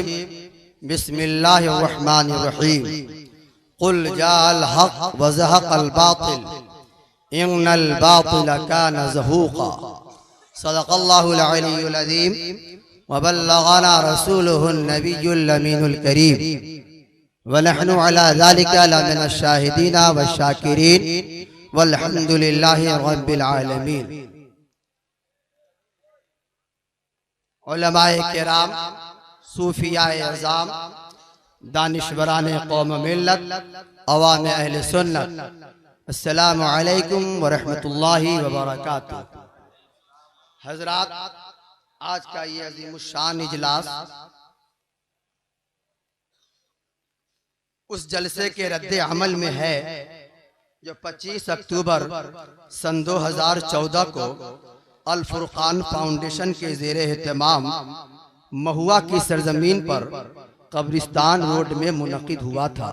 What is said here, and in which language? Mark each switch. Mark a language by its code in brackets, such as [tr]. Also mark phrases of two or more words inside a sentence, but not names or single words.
[ar] بسم الله الرحمن الرحيم قل جاء الحق وزهق الباطل إن الباطل كان زهوقا. صدق الله العلي العظيم وبلغنا رسوله النبي الأمين الكريم ونحن على ذلك لمن الشاهدين والشاكرين والحمد لله رب العالمين. [ur] علمائے کرام، صوفیائے عظام، دانشورانِ قوم ملت، عوام اہلِ سنت, [ar] السلام عليكم ورحمة الله وبركاته. [ur] حضرات، آج کا یہ عظیم الشان اجلاس اس جلسے کے ردِ عمل میں ہے جو 25 اکتوبر سن 2014 کو الفرقان فاؤنڈیشن کے زیرِ اہتمام مہوا کی سرزمین پر قبرستان روڈ میں منعقد ہوا تھا.